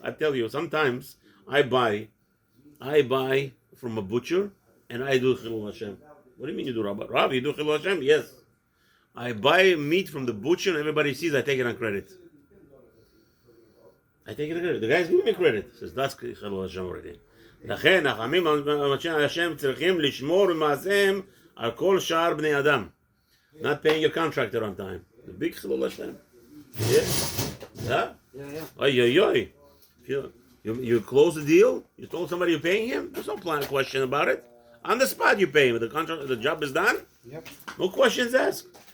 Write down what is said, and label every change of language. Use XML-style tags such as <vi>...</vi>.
<en>I tell you, sometimes I buy from a butcher and I do Chilul Hashem. What do you mean you do Rav? Rav, you do Chilul Hashem? Yes. I buy meat from the butcher and everybody sees I take it on credit. The guy's giving me credit. He says, that's Chilul Hashem already.</en> <he>לכן, החכמים אנשי השם צריכים לשמור במעשיהם על כל שאר בני אדם.</he> <en>Not paying your contractor on time. The big Chilul Hashem. Yeah? Oy. You close the deal, you told somebody you're paying him, there's no question about it. On the spot you pay him. The job is done. Yep. No questions asked.</en>